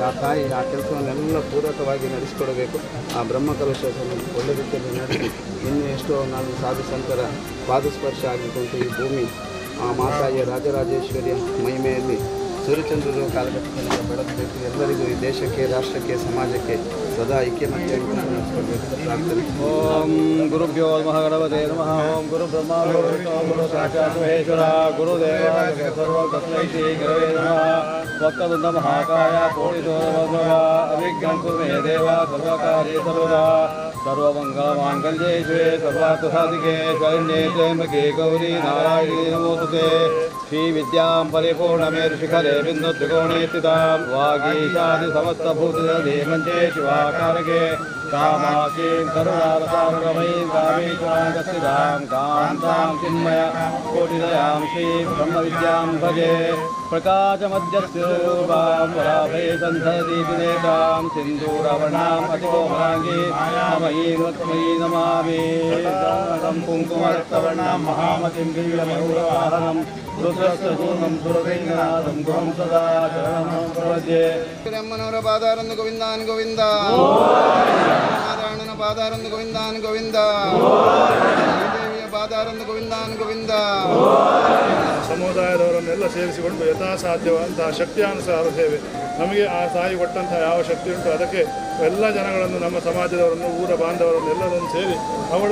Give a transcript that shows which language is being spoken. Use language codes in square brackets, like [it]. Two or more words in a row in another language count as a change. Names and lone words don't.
[kn] ಆ ತಾಯಿ ಆ ಕೆಲಸವನ್ನೆಲ್ಲ ಪೂರಕವಾಗಿ ನಡೆಸಿಕೊಡಬೇಕು. ಆ ಬ್ರಹ್ಮಕಲಶವನ್ನು ಒಳ್ಳೆ ರೀತಿಯಲ್ಲಿ ನಡೆಸಿ ಇನ್ನೂ ಎಷ್ಟೋ ನಾವು [sa] साधु सन्तर [kn] ಪಾದಸ್ಪರ್ಶ ಆಗಲಿಕ್ಕುಂಟು ಈ ಭೂಮಿ. ಆ ಮಾತಾಯಿಯ ರಾಜರಾಜೇಶ್ವರಿಯ ಮಹಿಮೆಯಲ್ಲಿ ಸೂರ್ಯಚಂದ್ರರು ಕಾಲಘಟ್ಟದಲ್ಲಿ ಬೆಳಗಬೇಕು. ಎಲ್ಲರಿಗೂ ಈ ದೇಶಕ್ಕೆ, ರಾಷ್ಟ್ರಕ್ಕೆ, ಸಮಾಜಕ್ಕೆ ಸದಾ ಐಕ್ಯಮತ್ಯವಾಗಿ ನಡೆಸಿಕೊಡಬೇಕು ಪ್ರಾರ್ಥನೆ. [sa] ಓಂ ಗುರುಭ್ಯೋ ನಮಃ ಗಣಪತೆ ನಮಃ. ಓಂ ಗುರು ಬ್ರಹ್ಮ ಗುರು ಸಾಕ್ಷಾತ್ ಮಹೇಶ್ವರ ಗುರುದೇವ ಸರ್ವ ತಸ್ಮೈ ಶ್ರೀ ಗುರವೇ ನಮಃ. ವಕ್ರತುಂಡ ಮಹಾಕಾಯ ಕೋಟಿಸೂರ್ಯಪ್ರಭ ಅವಿಘ್ನಂ ಕುರು ಮೇ ದೇವ ಸರ್ವಕಾರ್ಯೇ ಸರ್ವದಾ. ಸರ್ವಮಂಗಲಮಾಂಗಲ್ಯೇ ಶಿವೆ ಸರ್ವಾರ್ಥಸಾಧಿಕೆ ಶರಣ್ಯೇ ತ್ರ್ಯಂಬಕೆ ಗೌರಿ ನಾರಾಯಣಿ ನಮೋಸ್ತುತೆ. ಶ್ರೀ ವಿದ್ಯಾಂ ಪರಿಪೂರ್ಣಮೇರು ಶಿಖರೆ ಬಿಂದು ತ್ರಿಕೋಣೇ ಸ್ಥಿತಾಂ ವಾಗೀಶಾದಿ ಸಮಸ್ತಭೂತಜಲೇ ಮಂಚೇ ಶಿವಾಕಾರಕೆ ಕಾಮಾಕ್ಷೀಂ ಕರುಣಾರಸಾರುಣಮಯೀಂ ಕಾಮೇಶ್ವರಾಂ ಕಾಂತಾಂ ಚಿನ್ಮಯ ಕೋಟಿದಯಾಂ ಶ್ರೀ ಬ್ರಹ್ಮವಿದ್ಯಾಂ ಭಜೆ. प्रकाशमध्यस्योर्वां वराभे सन्धदीपिनेतां सिन्दूरवर्णाम् अतिकोमलाङ्गी मयीं नमामि कुङ्कुमरक्तवर्णां महामतिं वीरमयूरवाहनं रुद्रस्य सूर्णं सुरवेङ्गनाथं गुहं सदा चरणं प्रपद्ये [kn] ಅಮ್ಮನವರ ಪಾದಾರಂದು ಗೋವಿಂದಾನ್ ಗೋವಿಂದ ನಾರಾಯಣನ ಪಾದಾರಂದು ಗೋವಿಂದಾನ್ ಗೋವಿಂದ ದೇವಿಯ ಪಾದಾರಂದು ಗೋವಿಂದಾನ್ ಗೋವಿಂದ. ಸಮುದಾಯದವರನ್ನೆಲ್ಲ ಸೇರಿಸಿಕೊಂಡು ಯಥಾಸಾಧ್ಯವಾದಂತಹ ಶಕ್ತಿಯಾನುಸಾರ ಸೇವೆ. ನಮಗೆ ಆ ತಾಯಿ ಕೊಟ್ಟಂತಹ ಯಾವ ಶಕ್ತಿ ಉಂಟು ಅದಕ್ಕೆ ಎಲ್ಲ ಜನಗಳನ್ನು, ನಮ್ಮ ಸಮಾಜದವರನ್ನು, ಊರ ಬಾಂಧವರನ್ನೆಲ್ಲರನ್ನು ಸೇರಿ ಅವಳ